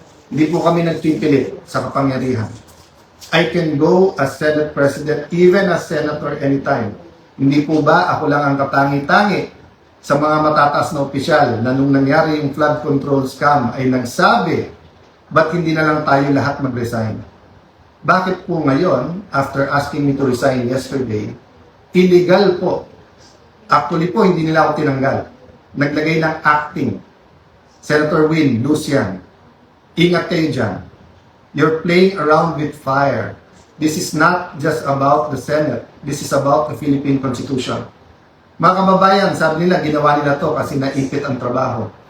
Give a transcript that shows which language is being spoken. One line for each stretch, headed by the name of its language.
Filipino: Hindi po kami nagpipilit sa kapangyarihan.
English: I can go as Senate President, even as Senator anytime.
Filipino: Hindi po ba ako lang ang katangi-tangi sa mga matataas na opisyal na nung nangyari yung flood control scam ay nagsabi, ba't hindi na lang tayo lahat mag-resign? Bakit po ngayon,
English: after asking me to resign yesterday,
Filipino: illegal po. Actually po, hindi nila ako tinanggal. Naglagay ng acting. Senator Win, Lucian, ingat kayo dyan.
English: You're playing around with fire. This is not just about the Senate. This is about the Philippine Constitution.
Filipino: Mga kababayan, sabi nila, ginawa nila to kasi naipit ang trabaho.